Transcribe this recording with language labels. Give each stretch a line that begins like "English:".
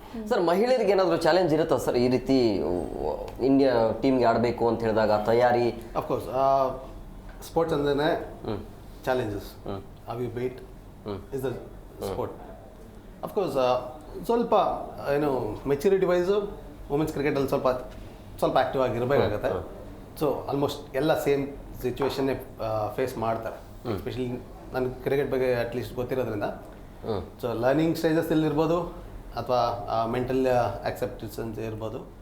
Kannada: Sir, ಮಹಿಳೆಯರಿಗೆ ಏನಾದರೂ challenge ಇರುತ್ತಾ ಸರ್ ಈ ರೀತಿ ಇಂಡಿಯಾ ಟೀಮ್ಗೆ ಆಡಬೇಕು ಅಂತ ಹೇಳಿದಾಗ ತಯಾರಿ? ಅಫ್ಕೋರ್ಸ್ ಸ್ಪೋರ್ಟ್ಸ್ ಅಂದ್ರೆ challenges.
English: How you beat is the sport.
Kannada: Of course, ಸ್ವಲ್ಪ ಏನು ಮೆಚುರಿಟಿ ವೈಸು ವುಮೆನ್ಸ್ ಕ್ರಿಕೆಟಲ್ಲಿ ಸ್ವಲ್ಪ ಆ್ಯಕ್ಟಿವ್ ಆಗಿರಬೇಕಾಗತ್ತೆ. ಸೊ ಆಲ್ಮೋಸ್ಟ್ ಎಲ್ಲ ಸೇಮ್ ಸಿಚುವೇಶನ್ನೇ ಫೇಸ್ ಮಾಡ್ತಾರೆ. ಎಸ್ಪೆಷಲಿ ನನಗೆ ಕ್ರಿಕೆಟ್ ಬಗ್ಗೆ ಅಟ್ಲೀಸ್ಟ್ ಗೊತ್ತಿರೋದ್ರಿಂದ. ಸೊ ಲರ್ನಿಂಗ್ ಸ್ಟೇಜಸ್ಸಲ್ಲಿ ಇರ್ಬೋದು ಅಥವಾ ಮೆಂಟಲ್ ಆಕ್ಸೆಪ್ಟೆನ್ಸ್ ಇರ್ಬೋದು.